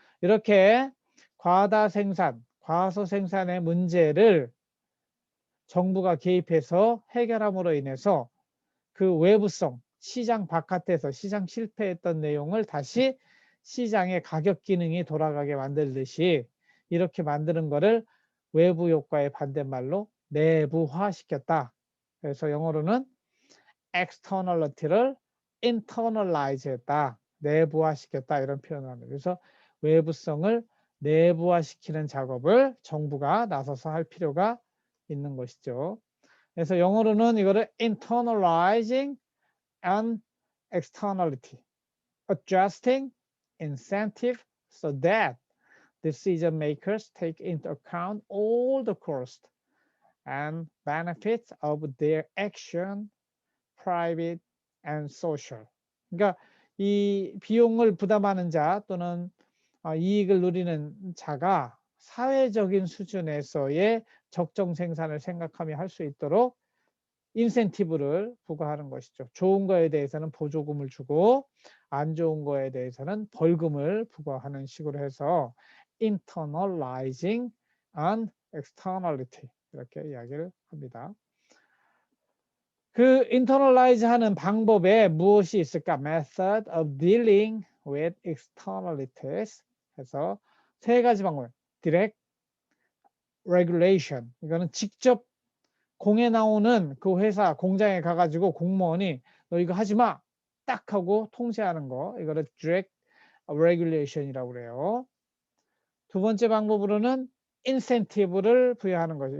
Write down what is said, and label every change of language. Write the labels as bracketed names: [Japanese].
[Korean] 이렇게 과다 생산, 과소 생산의 문제를 정부가 개입해서 해결함으로 인해서 그 외부성, 시장 바깥에서 시장 실패했던 내용을 다시 시장의 가격 기능이 돌아가게 만들듯이 이렇게 만드는 거를 외부 효과의 반대말로 내부화시켰다. 그래서 영어로는 externality를 internalize 했다. 내부화시켰다. 이런 표현을 합니다. 그래서 외부성을 내부화시키는 작업을 정부가 나서서 할 필요가 있는 것이죠. 그래서 영어로는 이거를 [English] internalizing and externality, adjusting incentive so that decision makers take into account all the costs and benefits of their action, private and social. [Korean] 그러니까 이 비용을 부담하는 자 또는 이익을 누리는 자가 사회적인 수준에서의 적정 생산을 생각하며 할 수 있도록 인센티브를 부과하는 것이죠. 좋은 거에 대해서는 보조금을 주고 안 좋은 거에 대해서는 벌금을 부과하는 식으로 해서 [English] internalizing and externality [Korean] 이렇게 이야기를 합니다. 그 internalize 하는 방법에 무엇이 있을까? [English] Method of dealing with externalities [Korean] 해서 세 가지 방법. Direct regulation 이거는 직접 공에 나오는 그 회사 공장에 가가지고 공무원이 너 이거 하지 마. 딱 하고 통제하는 거. 이거를 direct regulation이라고 그래요. 두 번째 방법으로는 incentive를 부여하는 거죠.